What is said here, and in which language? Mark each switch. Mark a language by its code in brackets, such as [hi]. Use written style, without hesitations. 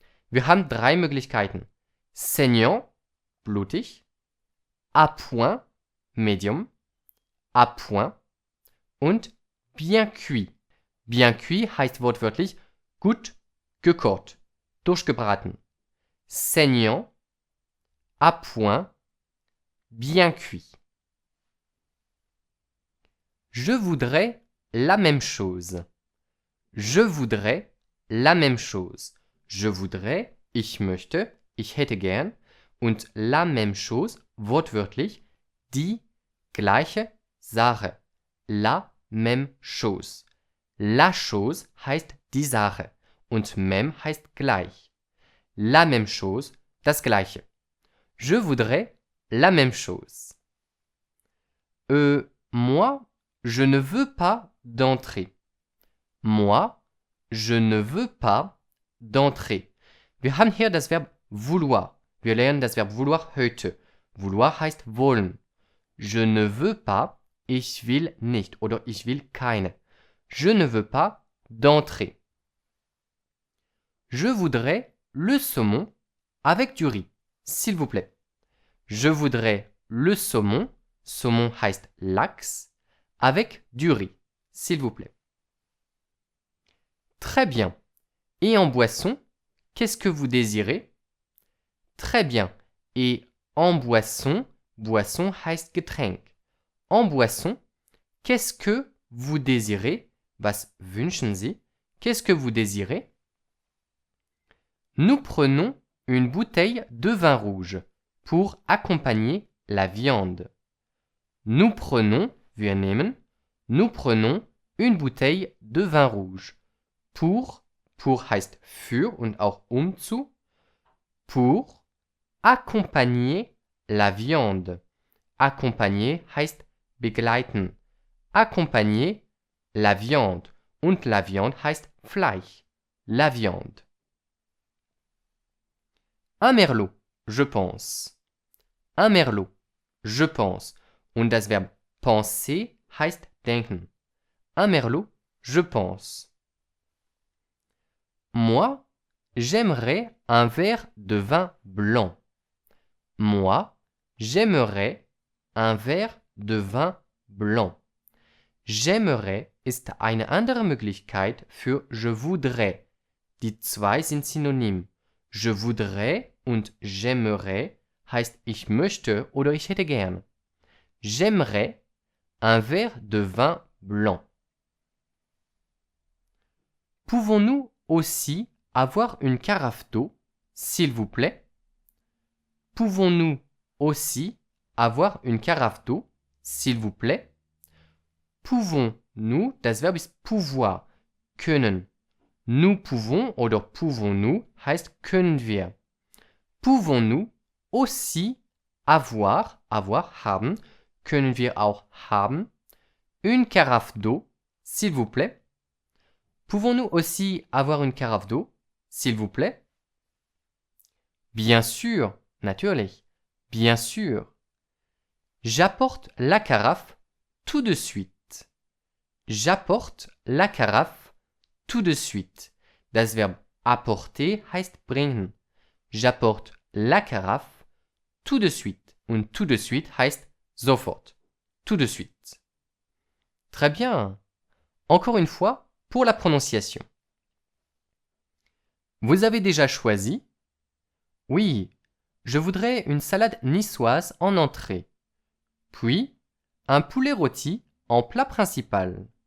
[de] Wir haben 3 Möglichkeiten. Saignant, blutig. [fr] À point, medium. À point. [de] Und bien cuit. Bien cuit heißt wortwörtlich gut gekocht. durchgebraten. [fr] Saignant, à point, bien cuit. Je voudrais la même chose. Je voudrais la même chose. Je voudrais, [de] ich möchte, ich hätte gern und [fr] la même chose, [de] wortwörtlich, die gleiche Sache. [fr] La même chose. [de] La chose heißt die Sache und même heißt gleich. [fr] La même chose, [de] das gleiche. [fr] Je voudrais la même chose. Moi, je ne veux pas d'entrée. Moi, je ne veux pas d'entrée. [de] Wir haben hier das Verb vouloir. Wir lernen das Verb vouloir heute. Vouloir heißt wollen. [fr] Je ne veux pas, [de] ich will nicht oder ich will keine. [fr] Je ne veux pas d'entrée. Je voudrais le saumon avec du riz, s'il vous plaît. Je voudrais le saumon, saumon [de] heißt Lachs, [fr] avec du riz, s'il vous plaît. Très bien. Et en boisson, qu'est-ce que vous désirez? Très bien. Et en boisson, boisson [de] heißt Getränk. [fr] En boisson, qu'est-ce que vous désirez? [de] Was wünschen Sie? [fr] Qu'est-ce que vous désirez? Nous prenons une bouteille de vin rouge pour accompagner la viande. Nous prenons, [de] wir nehmen, [fr] nous prenons une bouteille de vin rouge. [de] Pour heißt für und auch zu, [fr] pour accompagner la viande. Accompagner [de] heißt begleiten. [fr] Accompagner la viande. [de] Und la viande heißt Fleisch. La viande. [fr] Un merlot, je pense. Un merlot, je pense. [de] Und das Verb penser heißt denken. [fr] Un merlot, je pense. Moi, j'aimerais un verre de vin blanc. Moi, j'aimerais un verre de vin blanc. [de] J'aimerais ist eine andere Möglichkeit für je voudrais. Die zwei sind synonym. Je voudrais und j'aimerais heißt ich möchte oder ich hätte gern. [fr] J'aimerais un verre de vin blanc. Pouvons-nous aussi avoir une carafe d'eau, s'il vous plaît? Pouvons-nous aussi avoir une carafe d'eau, s'il vous plaît? [de] Pouvons-nous, das Verb ist pouvoir, können. Nous pouvons oder pouvons-nous heißt können wir. [fr] Pouvons-nous aussi avoir, [de] haben, können wir auch haben, [fr] une carafe d'eau, s'il vous plaît? Pouvons-nous aussi avoir une carafe d'eau, s'il vous plaît? Bien sûr, [de] natürlich, [fr] bien sûr. J'apporte la carafe tout de suite. J'apporte la carafe tout de suite. [de] Das Verb apporter heißt bringen. [fr] J'apporte la carafe tout de suite. [de] Und [fr] tout de suite [de] heißt sofort. [fr] Tout de suite. Très bien. Encore une fois, pour la prononciation. Vous avez déjà choisi? Oui, je voudrais une salade niçoise en entrée. Puis, un poulet rôti en plat principal.